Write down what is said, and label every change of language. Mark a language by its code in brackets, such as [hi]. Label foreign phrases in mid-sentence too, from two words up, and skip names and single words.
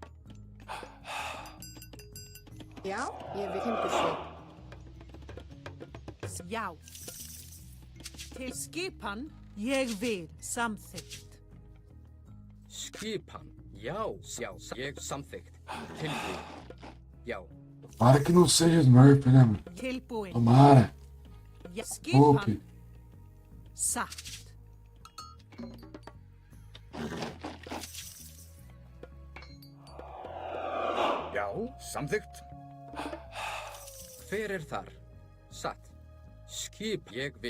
[is] Já, ég vil timbursveit. Já. Til skipan ég vil samþykkt. Skipan. Já. Já. Ég samþykkt. Tilbúin. Já. [pt] Para que não seja Smurf, né, mano? [is] Tilbúin. [pt] Tomara. [is] Já. [pt] Poupe. [is] Skipan satt. Já. Samþykkt. Hver er þar? Satt. Skip. Ég vil.